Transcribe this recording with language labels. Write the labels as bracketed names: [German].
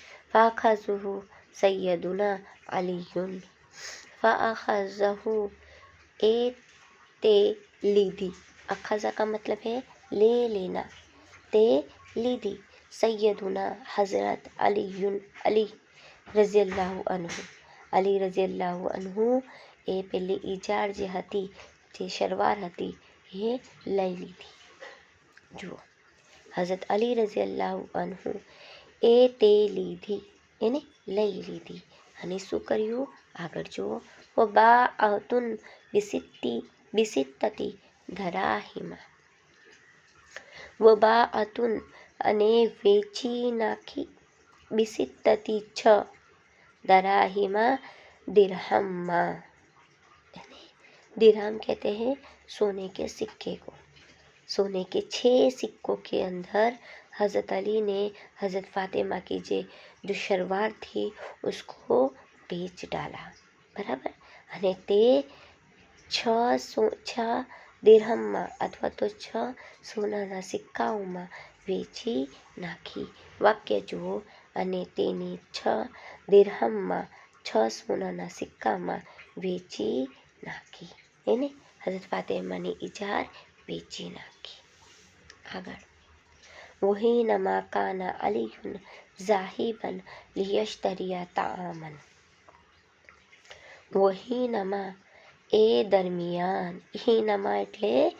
[Arabic] ફાખઝહુ સૈયદુના અલીયુન, [Gujarati] ફાખઝહુ એ તે લીધી, અખઝા [Hindi] का मतलब है ले लेना, [Gujarati] તે લીધી, સૈયદુના હઝરત અલીયુન, અલી રઝિયલ્લાહુ અન્હુ, અલી રઝિયલ્લાહુ અન્હુ એ પેલી ઇજાર જે હતી, જે શરવાર હતી, એ લઈ લીધી. જુઓ, હઝરત અલી રઝિયલ્લાહુ અન્હુ એ તે લીધી, એને લઈ લીધી, અને શું કર્યું? આગળ જુઓ, [Arabic] વબાઅતુન બિસિત્તતી ધરાહિમા, [Gujarati] વબાઅતુન અને વેચી નાખી, બિસિત્તતી 6 दराहिमा दिरहम्मा, [Hindi] दिरहम कहते हैं सोने के सिक्के को, सोने के 6 सिक्कों के अंदर हज़रत अली ने हज़रत फातिमा की जो शरवार थी उसको बेच डाला, बराबर, [Gujarati] અને તે 6 દિરહમમાં અથવા તો 6 સોનાના સિક્કાઓમાં વેચી નાખી. વાક્ય જુઓ, અને તેની 6 દિરહમમાં 6 સોનાના સિક્કામાં વેચી નાખી, એને હઝરત ફાતિમાની ઇજાર વેચી નાખી. આગળ, [Arabic] વહીનમાં કાના અલીયુન ઝાહિબન લિયશ્તરિયા તામન, [Gujarati] વહીનમાં એ દરમિયાન, હીનમાં એટલે